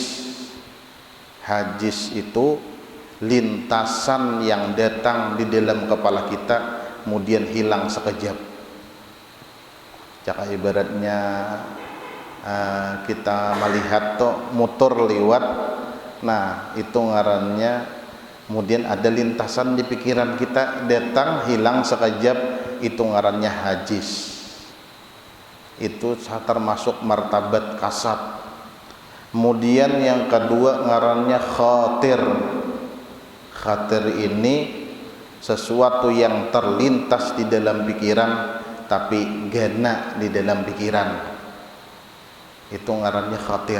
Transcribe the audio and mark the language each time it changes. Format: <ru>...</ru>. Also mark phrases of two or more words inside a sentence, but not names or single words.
<id>Hajis itu lintasan yang datang di dalam kepala kita kemudian hilang sekejap. Jika ibaratnya kita melihat motor lewat, nah itu ngarannya kemudian ada lintasan di pikiran kita datang hilang sekejap, itu ngarannya hajis. Itu termasuk martabat kasat. Kemudian yang kedua ngarannya khatir. Khatir ini sesuatu yang terlintas di dalam pikiran tapi gena di dalam pikiran, itu ngarannya khatir.</id>